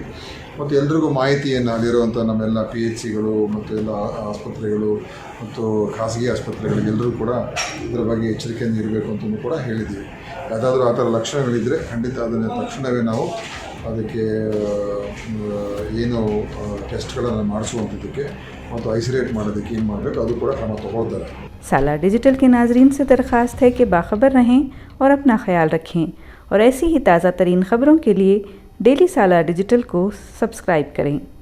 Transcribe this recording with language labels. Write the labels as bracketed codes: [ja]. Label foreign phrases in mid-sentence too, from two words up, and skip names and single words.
[kn] ಮತ್ತು ಎಲ್ರಿಗೂ ಮಾಹಿತಿಯನ್ನು ಅಲ್ಲಿರುವಂಥ ನಮ್ಮೆಲ್ಲ PHCಗಳು ಮತ್ತು ಎಲ್ಲ ಆಸ್ಪತ್ರೆಗಳು ಮತ್ತು ಖಾಸಗಿ ಆಸ್ಪತ್ರೆಗಳಿಗೆಲ್ಲರೂ ಕೂಡ ಇದರ ಬಗ್ಗೆ ಎಚ್ಚರಿಕೆಯಿಂದ ಇರಬೇಕು ಅಂತಲೂ ಕೂಡ ಹೇಳಿದ್ದೀವಿ. ಯಾವುದಾದ್ರೂ ಆ ಥರ ಲಕ್ಷಣಗಳಿದ್ದರೆ ಖಂಡಿತ ಅದನ್ನು ತಕ್ಷಣವೇ ನಾವು ಅದಕ್ಕೆ ಏನು ಟೆಸ್ಟ್ಗಳನ್ನು ಮಾಡಿಸುವಂಥದ್ದಕ್ಕೆ ಮತ್ತು ಐಸೋಲೇಟ್ ಮಾಡೋದಕ್ಕೆ ಏನು ಮಾಡಬೇಕು ಅದು ಕೂಡ ಕ್ರಮ ತಗೊಳ್ತಾರೆ. [ur] سالا ڈیجیٹل کے ناظرین سے درخواست ہے کہ باخبر رہیں اور اپنا خیال رکھیں اور ایسی ہی تازہ ترین خبروں کے لیے ڈیلی سالا ڈیجیٹل کو سبسکرائب کریں.